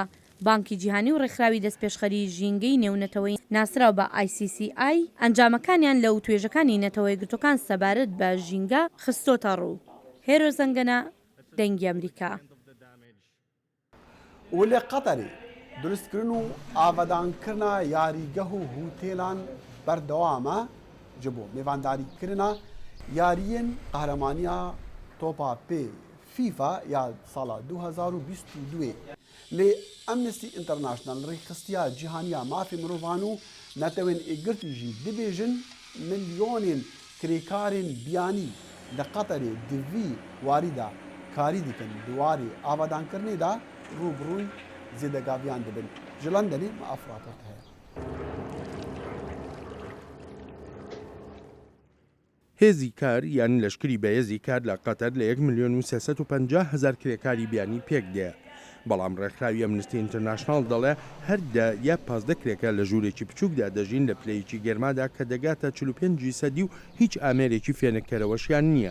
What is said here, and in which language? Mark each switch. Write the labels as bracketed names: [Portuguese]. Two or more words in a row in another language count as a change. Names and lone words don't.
[Central Kurdish] بانکی جیهانی و ڕێکخراوی دەستپێشخەری ژینگەی نێونەتەوەی ناسراو بە ICCI ئەنجامەکانیان لە وتوێژەکانی نەتەوەی گرتوەکان سەبارەت بە ژینگە خستۆتە ڕوو. هێرۆ زەنگەنە دەنگی ئەمریکا. [Kurdish] و لە قەتەری دروستکردن و ئاڤادانکردنا یاریگەه و هوتێلان بەردەوامە ji بۆ mêvandarîkirina yariyên qehremaniya Topa Pê FIFA ya sala 2022 lê Amnesty International rêxistiya cîhaniya mafê mirovan û netewên êgirtî jî dibêjin milyonên kirêkarên biyanî li Qeterê di vî warî de karî dikin di warê avadankirnê de rûbirûy zêdegaviyan dibin. Ji Londonê me ev raport heye. [Central Kurdish] هێزی کار یان لەشکری بەهێزی کار لە قەتەر لە 1,350,000 کرێکاری بیانی پێک دێ. بەڵام ڕێکخراوی ئەمنستی ئینتەرناشناڵ دەڵێ هەردا یا 15 کرێکە لە ژوورێکی بچووکدا دەژین لە پلەیەکی گەرمادا کە دەگاتە 45% و هیچ ئامێرێکی فێنکەرەوەشیان نییە.